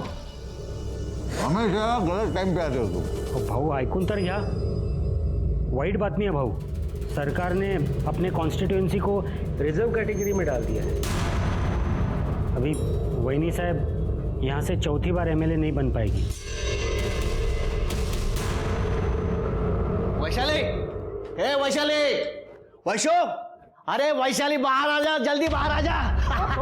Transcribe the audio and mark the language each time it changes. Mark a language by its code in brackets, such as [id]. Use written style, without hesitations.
[hi] हमेशा गलत टाइम पे आते हो तुम। [mr] भाऊ ऐकून तर घ्या, वाईट बातमी है भाऊ। [hi] सरकार ने अपने कॉन्स्टिट्यूएंसी को रिजर्व कैटेगरी में डाल दिया है। अभी वैनी साहब यहाँ से चौथी बार एमएलए नहीं बन पाएगी। वैशाली, ए वैशाली, वैशो, अरे वैशाली बाहर आ जा, जल्दी बाहर आ जा।